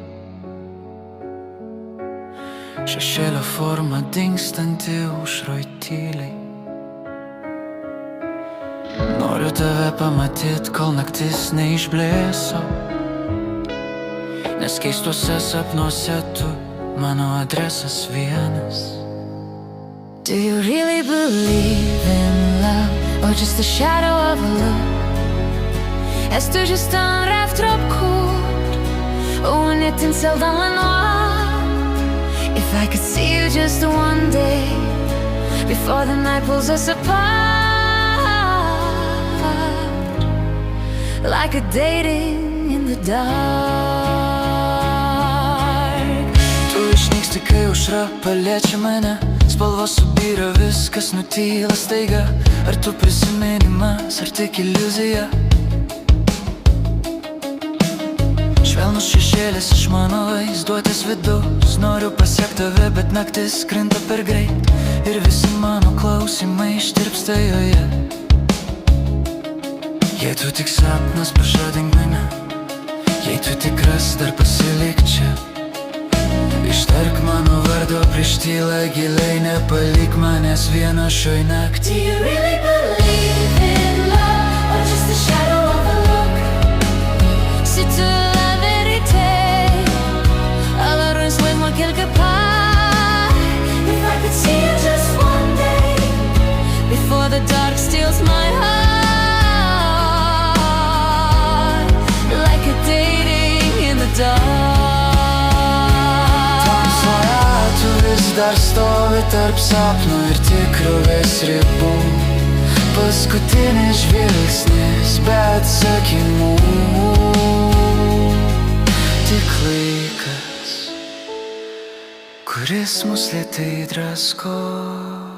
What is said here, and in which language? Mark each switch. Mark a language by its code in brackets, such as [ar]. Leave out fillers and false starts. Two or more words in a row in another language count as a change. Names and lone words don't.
[lt] Šešėlio forma dingstanti aušroj tyliai. Noriu tave pamatyt, kol naktis neišblėso, nes keistuose sapnuose tu mano adresas vienas. [en] Do you really believe in love, or just the shadow of a look? [fr] Est du juste un rêve trop court, ou une étincelle dans le noir? [en] If I could see you just one day, before the night pulls us apart, like a dating in the dark. [lt] Tu išnyksti, kai aušra paliečia mane, spalvos subyra, viskas nutyla staiga. Ar tu prisiminimas, ar tik iliuzija? Švelnus šešėlis iš mano vaizduotės vidus. Noriu pasiekti tave, bet naktis krinta per greit, ir visi mano klausimai ištirpsta joje. Jei tu tik sapnas, pažadink mane. Jei tu tikras, dar pasilik čia. Ištark mano vardo prieš tylą giliai, nepalik manęs vieno šioj naktį. [en] Do you really believe in love, or just the shadow of a look? [fr] Si tu la vérité, alors rejoins-moi quelque part. [en] If I could see you just one day, before the dark steals my heart, like a dating in the dark. [lt] Tu vis dar stovi tarp sapnų ir tikrovės ribų. Paskutinis žvilgsnis, be atsakymų. Tik laikas, kuris mus lėtai drasko.